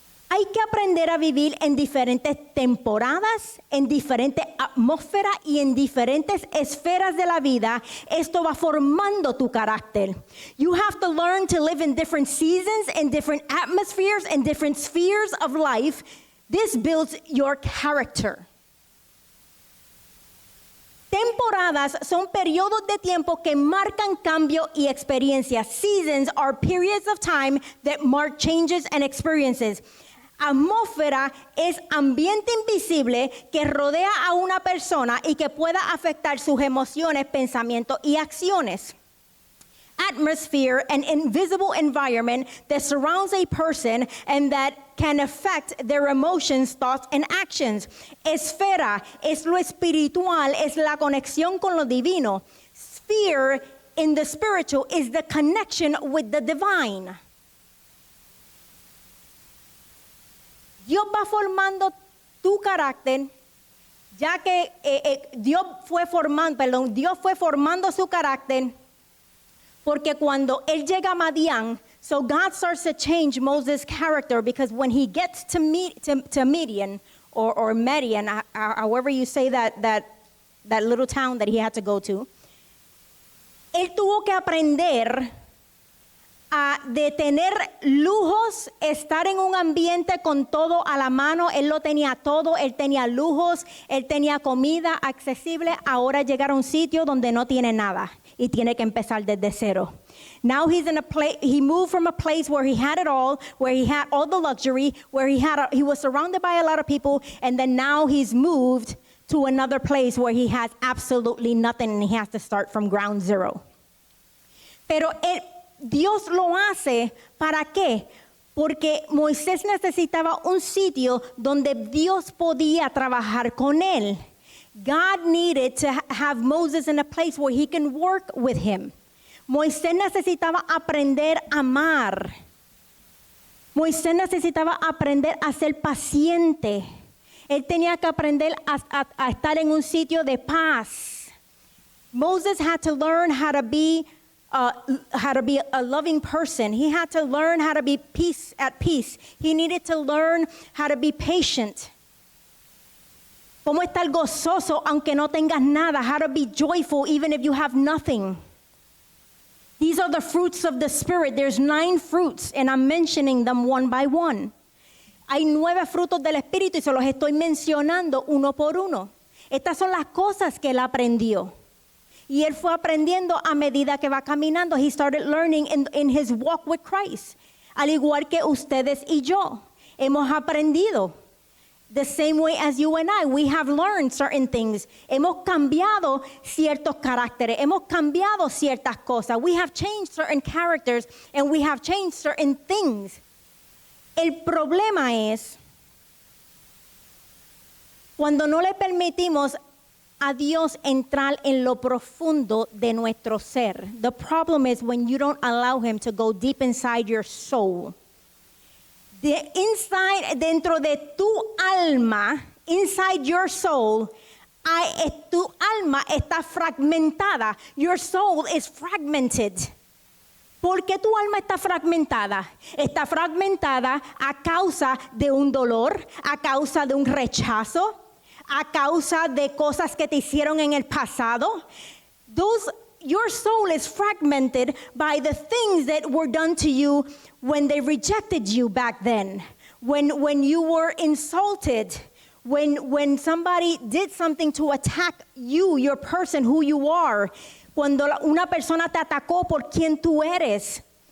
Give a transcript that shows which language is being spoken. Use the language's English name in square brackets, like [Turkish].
[Spanish] Hay que aprender a vivir en diferentes temporadas, en diferentes atmósferas y en diferentes esferas de la vida. Esto va formando tu carácter. [English] You have to learn to live in different seasons, in different atmospheres, in different spheres of life. This builds your character. [Spanish] Temporadas son periodos de tiempo que marcan cambio y experiencias. [English] Seasons are periods of time that mark changes and experiences. [Spanish] Atmósfera es ambiente invisible que rodea a una persona y que pueda afectar sus emociones, pensamientos y acciones. [English] Atmosphere, an invisible environment that surrounds a person and that can affect their emotions, thoughts, and actions. [Spanish] Esfera es lo espiritual, es la conexión con lo divino. [English] Sphere in the spiritual is the connection with the divine. [Spanish] Dios va formando tu carácter, ya que Dios fue formando su carácter, porque cuando él llega a Madián, [English] so God starts to change Moses' character, because when he gets to Midian, or Median, however you say that little town that he had to go to, [Spanish] él tuvo que aprender de tener lujos, estar en un ambiente con todo a la mano. Él lo tenía todo, él tenía lujos, él tenía comida accesible. Ahora llegar a un sitio donde no tiene nada y tiene que empezar desde cero. [English] Now he's in a place, he moved from a place where he had it all, where he had all the luxury, where he was surrounded by a lot of people, and then now he's moved to another place where he has absolutely nothing and he has to start from ground zero. [Spanish] Pero Dios lo hace, ¿para qué? Porque Moisés necesitaba un sitio donde Dios podía trabajar con él. [English] God needed to have Moses in a place where he can work with him. [Spanish] Moisés necesitaba aprender a amar. Moisés necesitaba aprender a ser paciente. Él tenía que aprender a estar en un sitio de paz. [English] Moses had to learn how to be a loving person. He had to learn how to be at peace. He needed to learn how to be patient. [Spanish] Cómo estar gozoso aunque no tengas nada. [English] How to be joyful even if you have nothing. These are the fruits of the Spirit. There's 9 fruits, and I'm mentioning them one by one. [Spanish] Hay 9 frutos del Espíritu y se los estoy mencionando uno por uno. Estas son las cosas que él aprendió. Y él fue aprendiendo a medida que va caminando. [English] He started learning in his walk with Christ. [Spanish] Al igual que ustedes y yo. Hemos aprendido. [English] The same way as you and I. We have learned certain things. [Spanish] Hemos cambiado ciertos caracteres. Hemos cambiado ciertas cosas. [English] We have changed certain characters and we have changed certain things. [Spanish] El problema es Cuando no le permitimos a Dios entrar en lo profundo de nuestro ser. [English] The problem is when you don't allow him to go deep inside your soul. [Spanish] Dentro de tu alma, [English] inside your soul, [Spanish] tu alma está fragmentada. [English] Your soul is fragmented. [Spanish] ¿Por qué tu alma está fragmentada? Está fragmentada a causa de un dolor, a causa de un rechazo, a causa de cosas que te hicieron en el pasado. [English] Your soul is fragmented by the things that were done to you when they rejected you back then, when you were insulted, when somebody did something to attack you, your person, who you are, [Spanish] cuando una persona te atacó por quien tú eres.